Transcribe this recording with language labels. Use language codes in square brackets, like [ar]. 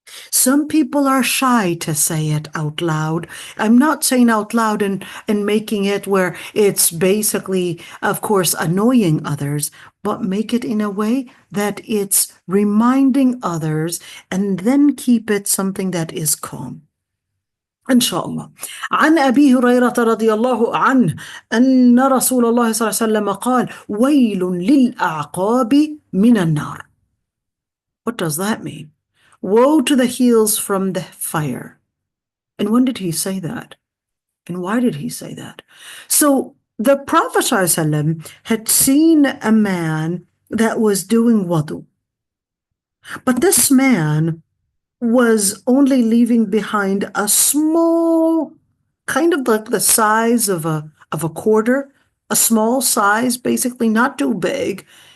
[en] Some people are shy to say it out loud. I'm not saying out loud and making it where it's basically, of course, annoying others, but make it in a way that it's reminding others, and then keep it something that is calm. [ar] إن شاء الله. عن أبي هريرة رضي الله عنه أن رسول الله صلى الله عليه وسلم قال ويل للأعقاب من النار. [en] What does that mean? Woe to the heels from the fire. And when did he say that? And why did he say that? So the Prophet ﷺ had seen a man that was doing wudu. But this man was only leaving behind a small, kind of like the size of a quarter, a small size, basically not too big.